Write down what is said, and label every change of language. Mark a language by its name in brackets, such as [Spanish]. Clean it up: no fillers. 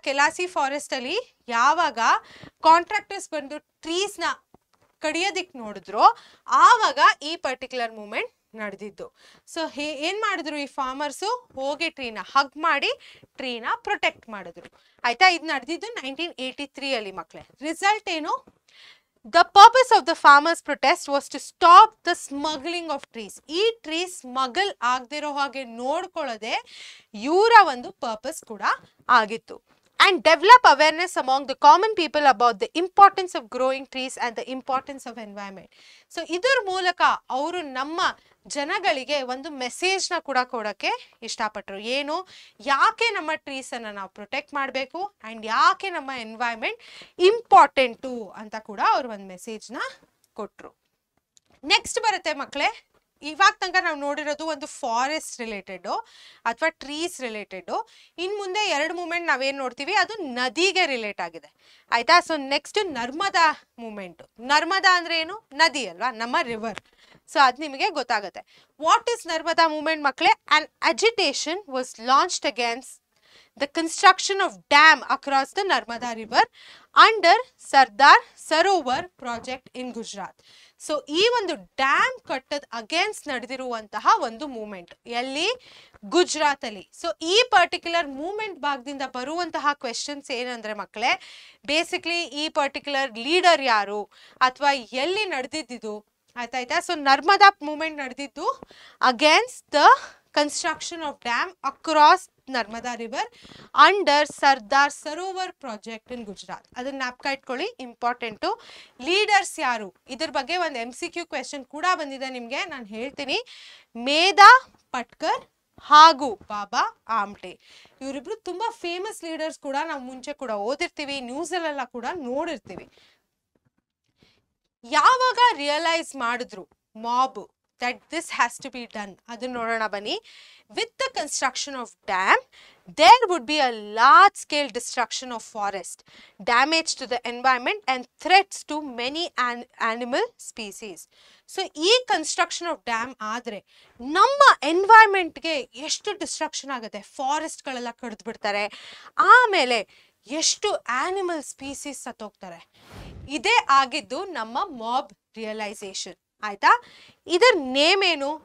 [Kannada] ಕೆಲಾಸಿ forest ಅಲ್ಲಿ ಯಾವಾಗ contractors ಬಂದು ಟ್ರೀಸ್ ನ ಕಡಿಯೋದಿಕ್ ನೋಡಿದ್ರು ಆವಾಗ ಈ ಪರ್ಟಿಕ್ಯುಲರ್ ಮೂವ್ಮೆಂಟ್ ನಡೆದಿದ್ದು. ಸೊ ಏನ್ ಮಾಡಿದ್ರು ಈ ಫಾರ್ಮರ್ಸು? ಹೋಗಿ ಟ್ರೀನ ಹಗ್ ಮಾಡಿ ಟ್ರೀನ ಪ್ರೊಟೆಕ್ಟ್ ಮಾಡಿದ್ರು, ಆಯ್ತಾ. ಇದು ನಡೆದಿದ್ದು 1983 ಅಲ್ಲಿ ಮಕ್ಕಳೇ. ರಿಸಲ್ಟ್ ಏನು? [English] The purpose of the farmers' protest was to stop the smuggling of trees. [Kannada] ಈ ಟ್ರೀ ಸ್ಮಗಲ್ ಆಗದಿರೋ ಹಾಗೆ ನೋಡ್ಕೊಳ್ಳೋದೆ ಇವರ ಒಂದು ಪರ್ಪಸ್ ಕೂಡ ಆಗಿತ್ತು. [English] And develop awareness among the common people about the importance of growing trees and the importance of environment. [Kannada] So ಇದರ ಮೂಲಕ ಅವರು ನಮ್ಮ ಜನಗಳಿಗೆ ಒಂದು ಮೆಸೇಜ್ ನ ಕೂಡ ಕೊಡಕ್ಕೆ ಇಷ್ಟಪಟ್ಟರು. ಏನು? ಯಾಕೆ ನಮ್ಮ ಟ್ರೀಸ್ ಅನ್ನ ನಾವು ಪ್ರೊಟೆಕ್ಟ್ ಮಾಡಬೇಕು ಅಂಡ್ ಯಾಕೆ ನಮ್ಮ ಎನ್ವೈರನ್ಮೆಂಟ್ ಇಂಪಾರ್ಟೆಂಟು ಅಂತ ಕೂಡ ಅವ್ರು ಒಂದು ಮೆಸೇಜ್ ನ ಕೊಟ್ರು. ನೆಕ್ಸ್ಟ್ ಬರುತ್ತೆ ಮಕ್ಕಳೇ ಇವಾಗ ತನಕ ನಾವು ನೋಡಿರೋದು ಒಂದು ಫಾರೆಸ್ಟ್ ರಿಲೇಟೆಡ್ ಅಥವಾ ಟ್ರೀಸ್ ರಿಲೇಟೆಡ್. ಇನ್ ಮುಂದೆ 2 ಮೂಮೆಂಟ್ ನಾವೇನ್ ನೋಡ್ತೀವಿ ಅದು ನದಿಗೆ ರಿಲೇಟ್ ಆಗಿದೆ ಆಯ್ತಾ. So next Narmada moment. Narmada ಅಂದ್ರೆ ಏನು? ನದಿ ಅಲ್ವಾ, ನಮ್ಮ ರಿವರ್. ಸೊ ಅದು ನಿಮಗೆ ಗೊತ್ತಾಗುತ್ತೆ. [English] what is Narmada movement [Kannada] ಮಕ್ಕಳೇ? [English] An agitation was launched against the construction of dam across the Narmada river under Sardar Sarovar project in Gujarat. [Kannada] So ಈ ಒಂದು ಡ್ಯಾಮ್ ಕಟ್ಟದ ಅಗೇನ್ಸ್ಟ್ ನಡೆದಿರುವಂತಹ ಒಂದು ಮೂಮೆಂಟ್ ಎಲ್ಲಿ? ಗುಜರಾತ್ ಅಲ್ಲಿ. ಸೊ ಈ ಪರ್ಟಿಕ್ಯುಲರ್ ಮೂಮೆಂಟ್ ಭಾಗದಿಂದ ಬರುವಂತಹ ಕ್ವೆಶನ್ಸ್ ಏನಂದ್ರೆ ಮಕ್ಕಳೇ, ಬೇಸಿಕ್ಲಿ ಈ ಪರ್ಟಿಕ್ಯುಲರ್ ಲೀಡರ್ ಯಾರು ಅಥವಾ ಎಲ್ಲಿ ನಡೆದಿದ್ದು ಆಯ್ತಾಯ್ತಾ. ಸೊ ನರ್ಮದಾ ಮೂಮೆಂಟ್ ನಡೆದಿದ್ದು [English] Against the construction of dam across Narmada river under Sardar Sarovar project in Gujarat. [Kannada] ಅದನ್ನ ಜ್ಞಾಪಕ ಇಟ್ಕೊಳ್ಳಿ, ಇಂಪಾರ್ಟೆಂಟು. ಲೀಡರ್ಸ್ ಯಾರು? ಇದ್ರ ಬಗ್ಗೆ ಒಂದು MCQ ಕ್ವೆಶನ್ ಕೂಡ ಬಂದಿದೆ ನಿಮಗೆ, ನಾನು ಹೇಳ್ತೀನಿ. ಮೇಧಾ ಪಟ್ಕರ್ ಹಾಗೂ ಬಾಬಾ ಆಮ್ಟೆ, ಇವರಿಬ್ರು ತುಂಬಾ ಫೇಮಸ್ ಲೀಡರ್ಸ್ ಕೂಡ. ನಾವು ಮುಂಚೆ ಕೂಡ ಓದಿರ್ತೀವಿ, ನ್ಯೂಸಲ್ಲೆಲ್ಲ ಕೂಡ ನೋಡಿರ್ತೀವಿ. ಯಾವಾಗ ರಿಯಲೈಸ್ ಮಾಡಿದ್ರು mob [English] that this has to be done? [Kannada] ಅದನ್ನ ನೋಡೋಣ ಬನ್ನಿ. [English] With the construction of dam, there would be a large scale destruction of forest, damage to the environment and threats to many animal species. [Kannada] So ಈ construction of dam ಆದ್ರೆ ನಮ್ಮ ಎನ್ವೈರನ್ಮೆಂಟ್ಗೆ ಎಷ್ಟು destruction ಆಗುತ್ತೆ. Forest ಗಳೆಲ್ಲ ಕಡಿದು ಬಿಡ್ತಾರೆ, ಆಮೇಲೆ ಎಷ್ಟು ಆನಿಮಲ್ ಸ್ಪೀಸೀಸ್ ಸತ್ತೋಗ್ತಾರೆ. ಇದೇ ಆಗಿದ್ದು ನಮ್ಮ ಮಾಬ್ ರಿಯಲೈಸೇಷನ್ ಆಯ್ತಾ. ಇದರ ನೇಮ್ ಏನು?